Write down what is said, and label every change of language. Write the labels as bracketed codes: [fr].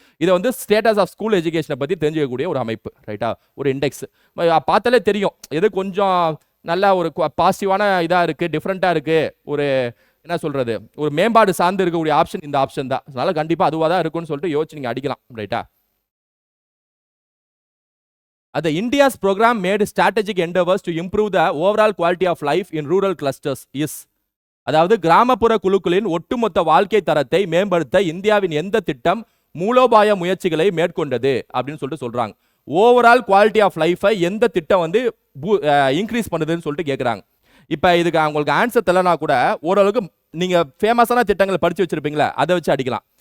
[ta] இதை வந்து status of school எஜுகேஷனை பற்றி தெரிஞ்சுக்கக்கூடிய ஒரு அமைப்பு. ரைட்டா? ஒரு இண்டெக்ஸ் பார்த்தாலே தெரியும் எது கொஞ்சம் நல்லா ஒரு பாசிட்டிவான இதாக இருக்குது, டிஃப்ரெண்ட்டாக இருக்குது, ஒரு என்ன சொல்கிறது, ஒரு மேம்பாடு சார்ந்து இருக்கக்கூடிய ஆப்ஷன் இந்த ஆப்ஷன் தான். அதனால கண்டிப்பாக அதுவாக தான் இருக்குன்னு சொல்லிட்டு யோசிச்சு நீங்கள் அடிக்கலாம். ரைட்டா? [en] The India's program made strategic endeavors to improve the overall quality of life in rural clusters is. [ta] அதாவது கிராமப்புற குழுக்களின் ஒட்டுமொத்த வாழ்க்கை தரத்தை மேம்படுத்த இந்தியாவின் எந்த திட்டம் மூலோபாய முயற்சிகளை மேற்கொண்டது அப்படின்னு சொல்லிட்டு சொல்றாங்க. ஓவரால் குவாலிட்டி ஆஃப் லைஃபை எந்த திட்டம் வந்து இன்க்ரீஸ் பண்ணுதுன்னு சொல்லிட்டு கேட்குறாங்க. இப்போ இதுக்கு அவங்களுக்கு ஆன்சர் தெரியலனா கூட ஓரளவுக்கு நீங்கள் ஃபேமஸான திட்டங்கள் படித்து வச்சிருப்பீங்களா, அதை வச்சு அடிக்கலாம்.